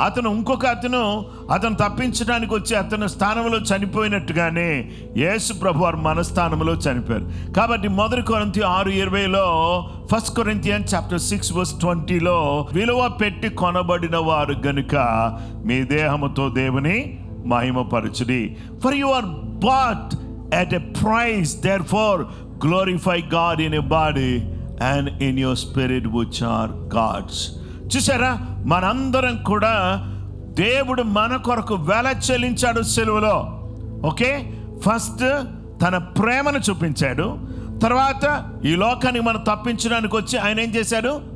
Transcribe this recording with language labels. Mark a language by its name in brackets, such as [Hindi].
[Telugu] ఇంకొక అతను తప్పించడానికి వచ్చి అతని స్థానంలో చనిపోయినట్టుగానే యేసు ప్రభువారు మన స్థానంలో చనిపోయారు. కాబట్టి 1 కొరింథీ 6:20లో 1 Corinthians chapter 6:20లో విలువ పెట్టి కొనబడిన వారు గనుక మీ దేహముతో దేవుని మహిమపరచుడి. [English] For you are bought at a price, therefore glorify God in your body and in your spirit which are God's. [Telugu] చూసారా, మనందరం కూడా దేవుడు మన కొరకు వెల చెల్లించాడు సిలువలో. ఓకే, ఫస్ట్ తన ప్రేమను చూపించాడు, తర్వాత ఈ లోకాన్ని మనం తప్పించడానికి వచ్చి ఆయన ఏం చేశాడు?